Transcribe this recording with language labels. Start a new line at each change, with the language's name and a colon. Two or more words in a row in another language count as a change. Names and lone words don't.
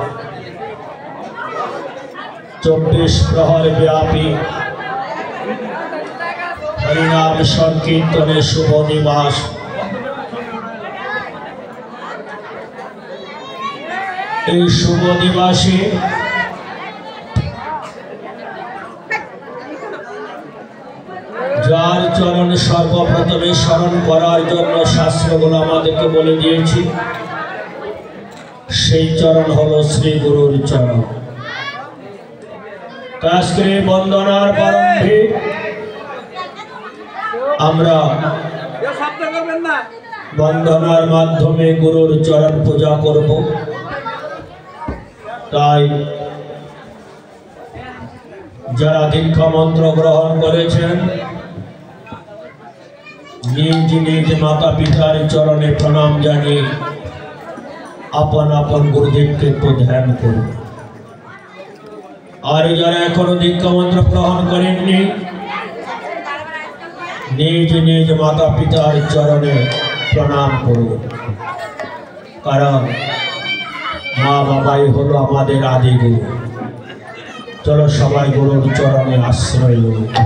Bangla: 24 প্রহর ব্যাপী হরিনাম সংকীর্তনে শুভ দিবস শুভ দিবসে যার চরণ সর্বপ্রথমে স্মরণ করার জন্য শাস্ত্রগুলো আমাদেরকে বলে দিয়েছে সেই চরণ হলো শ্রী গুরুর চরণ। আজকের বন্দনার প্রারম্ভে আমরা বন্দনার মাধ্যমে গুরুর চরণ পূজা করব। ताई যারা দীক্ষা মন্ত্র গ্রহণ করেছেন নিজ নিজ মাতা পিতার চরণে প্রণাম জানিয়ে আপন আপন গুরুদেবকে একটু ধ্যান করুন। আর যারা এখনো দীক্ষা মন্ত্র গ্রহণ করেননি নিজ নিজ মাতা পিতার চরণে প্রণাম করুন, কারণ মা বাবাই হলো আমাদের আদি গুরু। চলো সবাই গুরুর চরণে আশ্রয় লই।